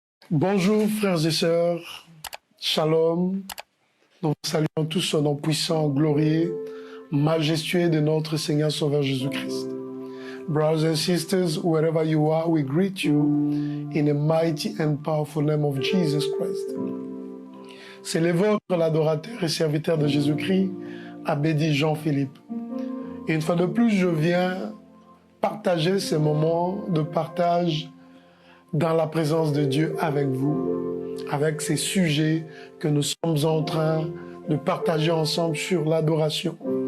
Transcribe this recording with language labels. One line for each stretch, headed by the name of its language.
French: Bonjour frères et sœurs, shalom. Nous vous saluons tous au nom puissant, glorieux, majestueux de notre Seigneur Sauveur Jésus-Christ.
English: Brothers and sisters, wherever you are, we greet you in the mighty and powerful name of Jesus Christ.
French: C'est le vôtre, l'adorateur et serviteur de Jésus-Christ, Abbé Jean-Philippe. Et une fois de plus, je viens partager ces moments de partage dans la présence de Dieu avec vous, avec ces sujets que nous sommes en train de partager ensemble sur l'adoration.